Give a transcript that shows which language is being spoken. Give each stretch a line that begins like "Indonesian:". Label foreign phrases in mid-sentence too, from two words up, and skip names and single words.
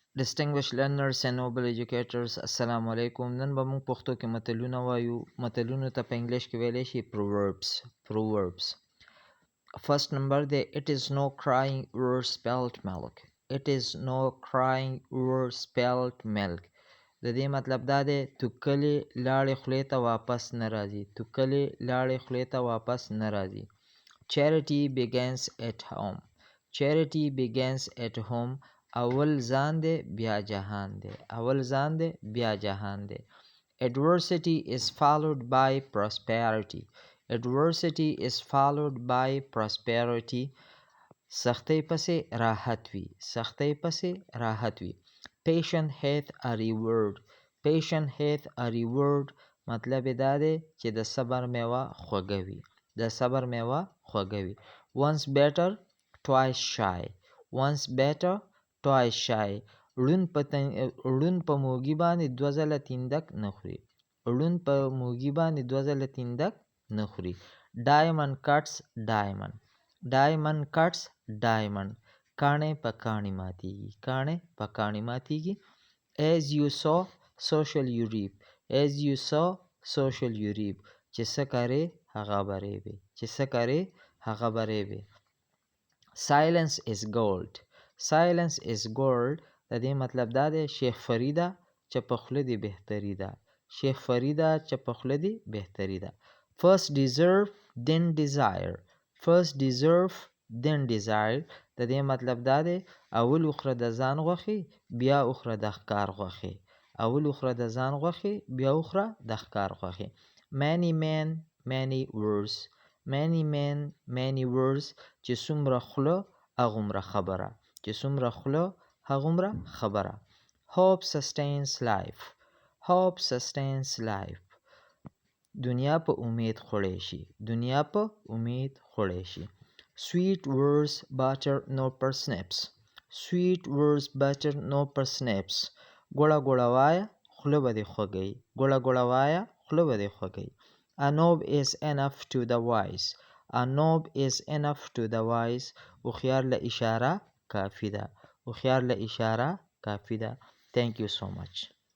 English: Distinguished learners and noble educators,
Arabic: السلام عليكم.
Pashto: نن به موږ پښتو کې متلونه وایو. متلونو ته په انګلیش کې ویلی شي proverbs.
English: First number دی it is no crying over spilt milk. It is no crying over spilt milk.
Pashto: د دې مطلب دا دی توکلې لاړې خولې ته واپس نه راځي. توکلې لاړې خولې ته واپس نه راځي.
English: Charity begins at home. Charity begins at home.
Pashto: اول ځان دی بیا جهان دی. اول ځان دی بیا جهان دی.
English: Adversity is followed by prosperity. Adversity is followed by prosperity.
Pashto: سختۍ پسې راحت وي. سختۍ پسې راحت وي.
English: Patient hath a reward. Patient hath a reward.
Pashto: مطلب دا دی چې د صبر میوه خوږه وي. د صبر میوه خوږه وي.
English: Once better, twice shy. Once better, twice shy.
Pashto: ړوند په موږي باندې دوه ځله تیندک نه خوري. ړوند په موږي باندې دوه ځله تیندک نه خوري.
English: Diamond cuts diamond. Diamond cuts diamond.
Pashto: کاڼی په کاڼي ماتېږي. کاڼی په کاڼي ماتېږي.
English: As you sow, so shall you reap. As you sow, so shall you reap.
Pashto: چې څه کرې هغه به ریبې. چې څه کرې هغه به ریبې.
English: Silence is gold. Silence is gold.
Pashto: د دې مطلب دا دی شیخ فریده چې په خوله دې بهتري ده. شیخ فریده چې په خوله دې بهتري ده.
English: First deserve, then desire. First deserve, then desire.
Pashto: د دې مطلب دا دی اول وخوره د ځان غوښې بیا وخوره د ښکار غوښې. اول وخوره د ځان غوښې بیا وخوره د ښکار غوښې.
English: Many men, many words. Many men, many words.
Pashto: چې څومره خوله هغومره خبره. چې څومره خوله هغومره خبره.
English: Hope sustains life. Hope sustains life.
Pashto: دنیا په امید خوړی شي. دنیا په امید خوړی شي.
English: Sweet words butter no parsnips. Sweet words butter no parsnips.
Pashto: ګوړه ګوړه وایه خوله به دې خوږی. ګوړه ګوړه وایه خوله به دې خوږی.
English: A knob is enough to the wise. A knob is enough to the wise.
Pashto: هوښیار له اشاره کافي ده. هوښیار له اشاره کافي ده.
English: Thank you so much.